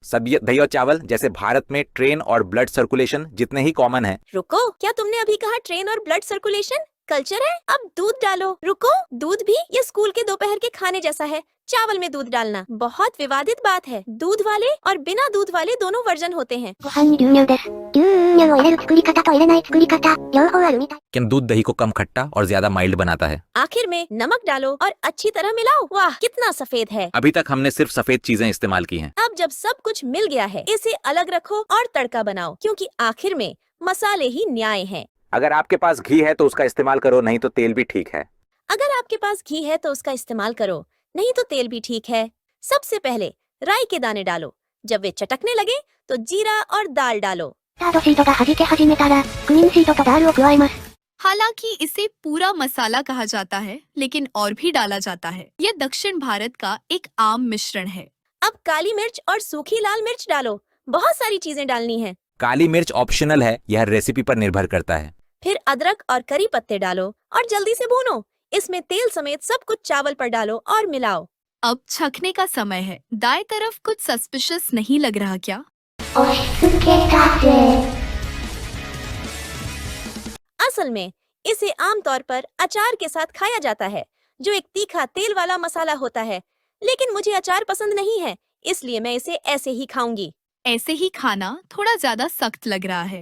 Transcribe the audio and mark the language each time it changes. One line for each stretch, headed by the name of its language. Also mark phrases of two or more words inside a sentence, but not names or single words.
Hindi: सब ये दही और चावल जैसे भारत में ट्रेन और
English: blood circulation
Hindi: जितने ही कॉमन है। रुको, क्या तुमने अभी कहा ट्रेन और
English: blood circulation
Hindi: कल्चर है? अब दूध डालो। रुको, दूध भी? ये स्कूल के दोपहर के खाने जैसा है। चावल में दूध डालना बहुत विवादित बात है। दूध वाले और बिना दूध वाले दोनों वर्जन होते हैं।
Japanese: ご飯に牛乳です。牛乳を入れる作り方と入れない作り方、両方あるみたい。
Hindi: लेकिन दूध दही को कम खट्टा और ज्यादा माइल्ड बनाता है। आखिर में नमक डालो और अच्छी तरह मिलाओ। वाह, कितना सफेद है। अभी तक हमने सिर्फ सफेद चीजें इस्तेमाल की हैं। अब जब सब कुछ मिल गया है, इसे अलग रखो और तड़का बनाओ, क्योंकि आखिर में मसाले ही न्याय हैं। अगर आपके पास घी है तो उसका इस्तेमाल करो, नहीं तो तेल भी ठीक है। अगर आपके पास घी है तो उसका इस्तेमाल करो, नहीं तो तेल भी ठीक है। सबसे पहले राई के दाने डालो। जब वे चटकने लगे तो जीरा और दाल डालो।
Japanese: スタードシートが弾け始めたら、クミンシートとダールを加えます。
Hindi: हालांकि इसे पूरा मसाला कहा जाता है, लेकिन और भी डाला जाता है। यह दक्षिण भारत का एक आम मिश्रण है। अब काली मिर्च और सूखी लाल मिर्च डालो। बहुत सारी चीजें डालनी है। काली मिर्च ऑप्शनल है, यह रेसिपी पर निर्भर करता है। फिर अदरक और करी पत्ते डालो और जल्दी से भूनो। इसमें तेल समेत सब कुछ चावल पर डालो और मिलाओ। अब छकने का समय है। दाएं तरफ कुछ सस्पिशियस नहीं लग रहा क्या?
Japanese: 押し付けたぜ。
Hindi: असल में इसे आमतौर पर अचार के साथ खाया जाता है, जो एक तीखा तेल वाला मसाला होता है। लेकिन मुझे अचार पसंद नहीं है, इसलिए मैं इसे ऐसे ही खाऊंगी। ऐसे ही खाना थोड़ा ज्यादा सख्त लग रहा है।